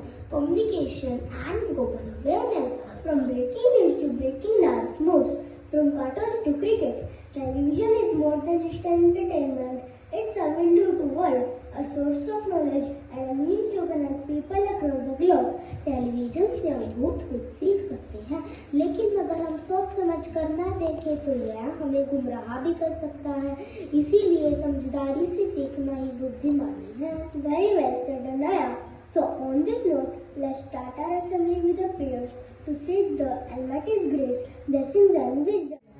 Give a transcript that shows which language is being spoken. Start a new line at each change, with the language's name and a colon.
English: communication and global awareness. From breaking news to breaking dance moves, from cartoons to cricket, television is more than just entertainment. It's a window to world, a source of knowledge and a means to connect people across the globe.
Hindi: Television से हम बहुत कुछ सीख सकते हैं, लेकिन अगर हम सोच समझ कर ना देखें तो यह हमें गुमराह भी कर सकता है। इसीलिए समझदारी से देखना ही बुद्धिमानी है।
English: Very well said, Anaya. So on this note, let's start our assembly with the prayers to seek the Almighty's grace, blessings and wisdom.